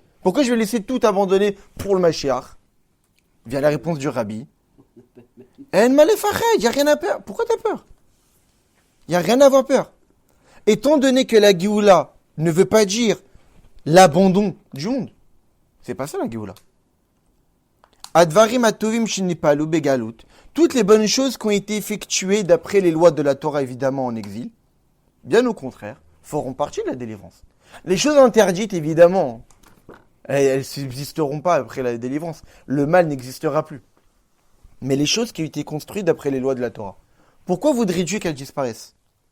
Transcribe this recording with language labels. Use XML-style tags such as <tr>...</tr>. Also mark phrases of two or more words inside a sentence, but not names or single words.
<fr>Pourquoi je vais laisser tout abandonner pour le Mashiach? Vient la réponse du Rabbi. Il n'y a rien à peur. Pourquoi tu as peur? Il n'y a rien à avoir peur. Étant donné que la Géoula ne veut pas dire l'abandon du monde. C'est pas ça la Géoula.</fr> <he>הדברים הטובים שנפעלו בגלות.</he> <fr>Toutes les bonnes choses qui ont été effectuées d'après les lois de la Torah, évidemment en exil, bien au contraire, feront partie de la délivrance. Les choses interdites, évidemment, elles subsisteront pas après la délivrance. Le mal n'existera plus. Mais les choses qui ont été construites d'après les lois de la Torah, pourquoi voudrait Dieu qu'elles disparaissent?</fr>